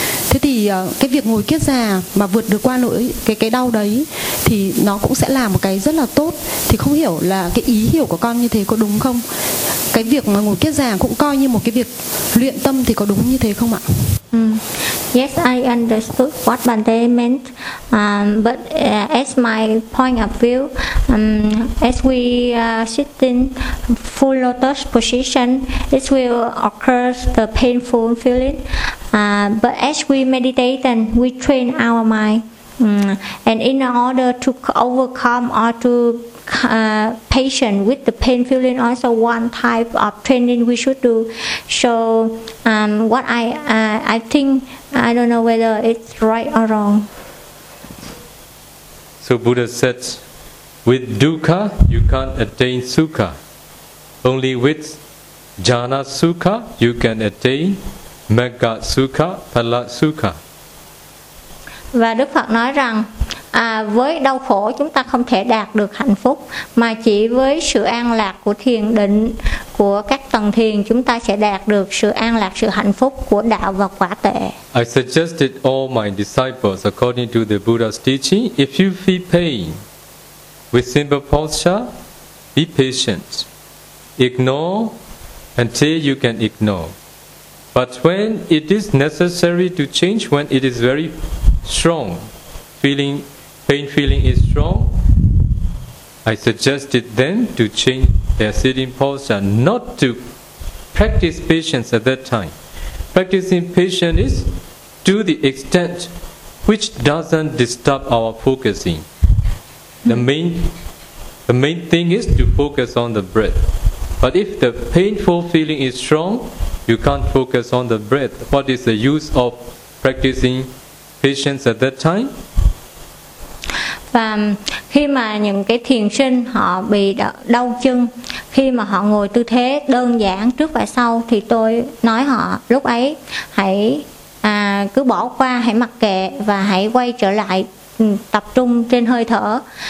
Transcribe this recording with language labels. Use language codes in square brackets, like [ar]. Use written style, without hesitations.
[vi] Thế thì cái việc ngồi kiết già mà vượt được qua nỗi cái đau đấy thì nó cũng sẽ là một cái rất là tốt. Thì không hiểu là cái ý hiểu của con như thế có đúng không? Cái việc mà ngồi kiết già cũng coi như một cái việc luyện tâm thì có đúng như thế không ạ? [en] Yes, I understood what Bante meant, but as my point of view, as we sit in full lotus position, it will occur the painful feeling. But as we meditate and we train our mind, and in order to overcome or to patient with the pain feeling, also one type of training we should do. So what I think, I don't know whether it's right or wrong. So Buddha said, with dukkha you can't attain sukha. Only with jhana sukha you can attain Mega Sukha, Phala Sukha. [vi] Và Đức Phật nói rằng với đau khổ chúng ta không thể đạt được hạnh phúc, mà chỉ với sự an lạc của thiền định, của các tầng thiền, chúng ta sẽ đạt được sự an lạc, sự hạnh phúc của đạo và quả tệ. [en] I suggested all my disciples according to the Buddha's teaching, if you feel pain with simple posture, be patient. Ignore until you can ignore. But when it is necessary to change, when it is very strong, feeling, pain feeling is strong, I suggested them to change their sitting posture, not to practice patience at that time. Practicing patience is to the extent which doesn't disturb our focusing. The main thing is to focus on the breath. But if the painful feeling is strong, you can't focus on the breath. What is the use of practicing patience at that time? [vi] Và khi mà những cái thiền sinh họ bị đau chân, khi mà họ ngồi tư thế đơn giản trước và sau, thì tôi nói họ lúc ấy hãy cứ bỏ qua, hãy mặc kệ và hãy quay trở lại tập trung trên hơi thở.